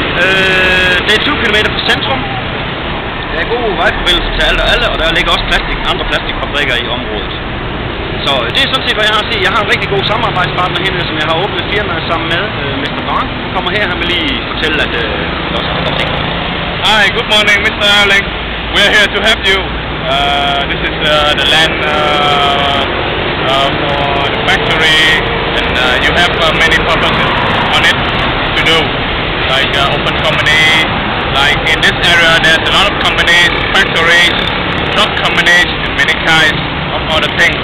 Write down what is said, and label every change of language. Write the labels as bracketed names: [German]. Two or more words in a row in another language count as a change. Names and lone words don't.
[Danish] Det er 20 km fra centrum. Der er gode vejforbindelser til alle og alle, og der ligger også andre plastikfabrikker i området. Så det er sådan set, hvad jeg har at sige. Jeg har en rigtig god samarbejdspartner henne, som jeg har åbnet firmaet sammen med, Mr. Bang. Han kommer her, han vil lige fortælle, at der også er andre ting. [English] Hi, good morning, Mr. Erling. We are here to help you. This is the land for the factory, and you have many purposes on it to do, like open company. Like in this area, there's a lot of companies, factories, truck companies, and many kinds of other things.